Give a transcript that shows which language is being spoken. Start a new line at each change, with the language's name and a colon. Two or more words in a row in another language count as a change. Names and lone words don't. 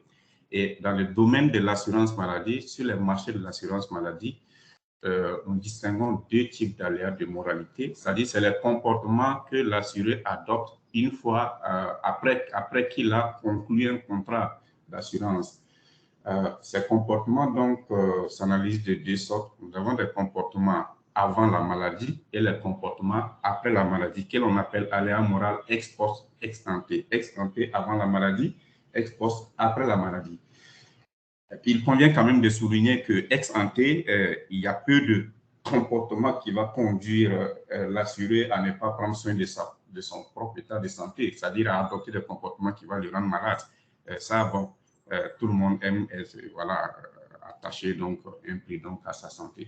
French: Et dans le domaine de l'assurance maladie, sur les marchés de l'assurance maladie, nous distinguons deux types d'aléas de moralité, c'est-à-dire c'est les comportements que l'assuré adopte une fois après qu'il a conclu un contrat d'assurance. Ces comportements donc s'analysent de deux sortes. Nous avons des comportements avant la maladie et les comportements après la maladie, que l'on appelle aléa moral
Latin: ex post, ex ante. Ex ante
French: avant la maladie,
Latin: ex post
French: après la maladie. Il convient quand même de souligner que
Latin: ex ante,
French: il y a peu de comportement qui va conduire l'assuré à ne pas prendre soin de son propre état de santé, c'est-à-dire à adopter des comportements qui vont le rendre malade. Ça, bon, tout le monde aime être attaché, donc un prix donc, à sa santé.